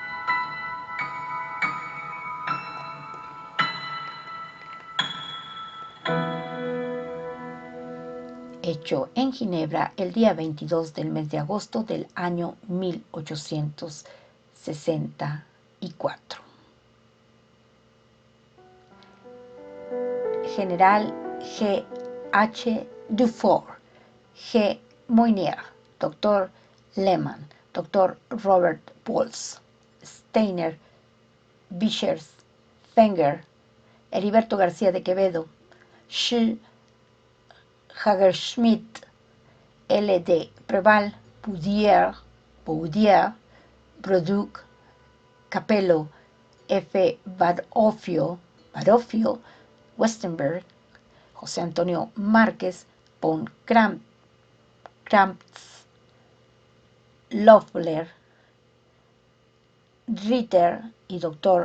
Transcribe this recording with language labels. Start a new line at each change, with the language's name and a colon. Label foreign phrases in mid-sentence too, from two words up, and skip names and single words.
Spanish: Hecho en Ginebra el día 22 del mes de agosto del año 1864. General G. H. Dufour, G. Moynier, Dr. Lehmann, Dr. Robert Puls, Steiner, Bichers, Fenger, Heriberto García de Quevedo, Sch. Hagerschmidt, L. D. Preval, Boudier, Broduc, Capello, F. Badoffio, Westenberg, José Antonio Márquez, von Krampf, Loeffler, Ritter y Dr.